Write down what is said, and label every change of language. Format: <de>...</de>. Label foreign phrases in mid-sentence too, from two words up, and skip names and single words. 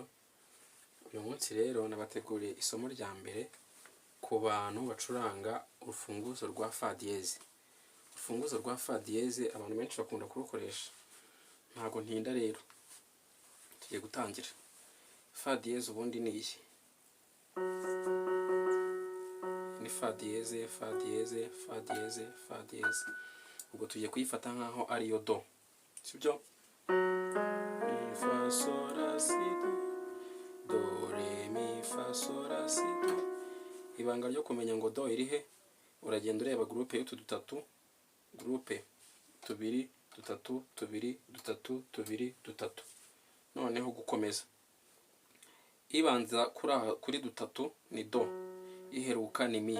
<rw>Uyu munsi rero nabateguriye isomo rya mbere ku bantu bacuranga urufunguzo rwa fa diyeze. Urufunguzo rwa fa diyeze abantu benshi bakunda kurukoresha, ntago ntinda rero tugiye gutangira. Fa diyeze ubundi ni iyi, ni fa diyeze, fa diyeze, fa diyeze, fa diyeze. Ubwo tugiye kuyifata nkaho ariyo do, sibyo? Mi fa sol la si do, do re mi fa sol la si do. Ibanga ryo kumenya ngo do iri he, uragenda ureba groupe y'utu dutatu, groupe tubiri dutatu tubiri dutatu tubiri dutatu, noneho gukomeza. Ibanza kuri dutatu ni do, iheruka ni mi.</rw>